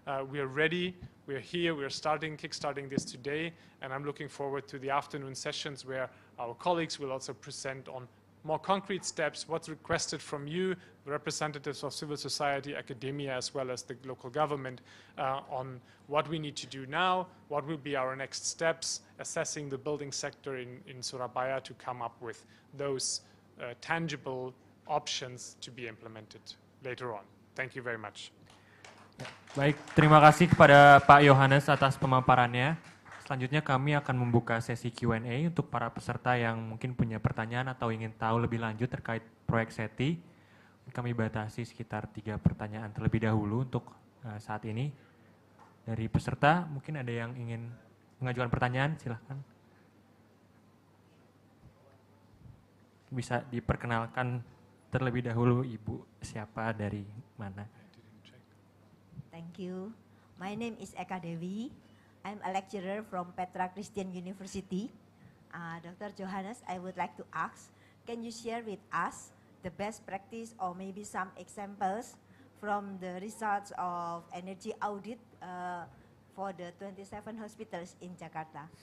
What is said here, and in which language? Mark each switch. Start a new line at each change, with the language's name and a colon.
English: We are ready, we are here, we are kickstarting this today, and I'm looking forward to the afternoon sessions where our colleagues will also present on more concrete steps, what's requested from you, the representatives of civil society, academia, as well as the local government, on what we need to do now, what will be our next steps, assessing the building sector in Surabaya to come up with those tangible options to be implemented later on. Thank you very much.
Indonesian: Ya. Baik, terima kasih kepada Pak Yohanes atas pemaparannya. Selanjutnya kami akan membuka sesi Q&A untuk para peserta yang mungkin punya pertanyaan atau ingin tahu lebih lanjut terkait proyek SETI. Kami batasi sekitar 3 pertanyaan terlebih dahulu untuk saat ini. Dari peserta mungkin ada yang ingin mengajukan pertanyaan, silahkan. Bisa diperkenalkan terlebih dahulu Ibu, siapa dari mana?
English: Thank you. My name is Eka Dewi. I'm a lecturer from Petra Christian University. Dr. Johannes, I would like to ask, can you share with us the best practice or maybe some examples from the results of energy audit for the 27 hospitals in Jakarta?